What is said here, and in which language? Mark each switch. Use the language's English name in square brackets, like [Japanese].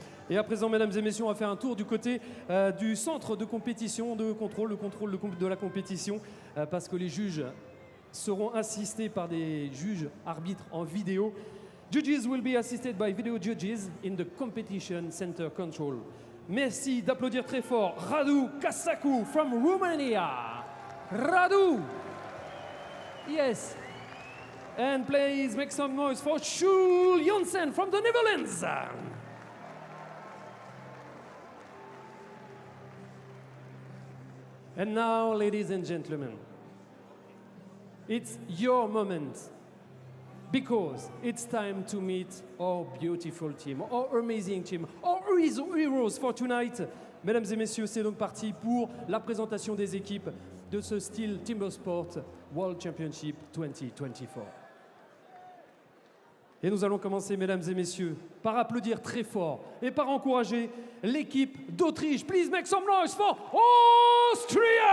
[French] Et à présent, mesdames et messieurs, on va faire un tour du côté du centre de compétition, de contrôle de la compétition, parce que les juges seront assistés par des juges arbitres en vidéo. [English] Judges will be assisted by video judges in the competition center control. [French] Merci d'applaudir très fort Radu Kasaku [English] from Romania. [French] Radu! Yes. [English] And please make some noise for Schul Jonsen from the Netherlands. And now, ladies and gentlemen, it's your moment, because it's time to meet our beautiful team, our amazing team, our heroes for tonight. [French] Mesdames et messieurs, c'est donc parti pour la présentation des équipes de ce STIHL TIMBERSPORTS World Championship 2024. Et nous allons commencer, mesdames et messieurs, par applaudir très fort et par encourager l'équipe d'Autriche. [English] Please make some noise for Austria!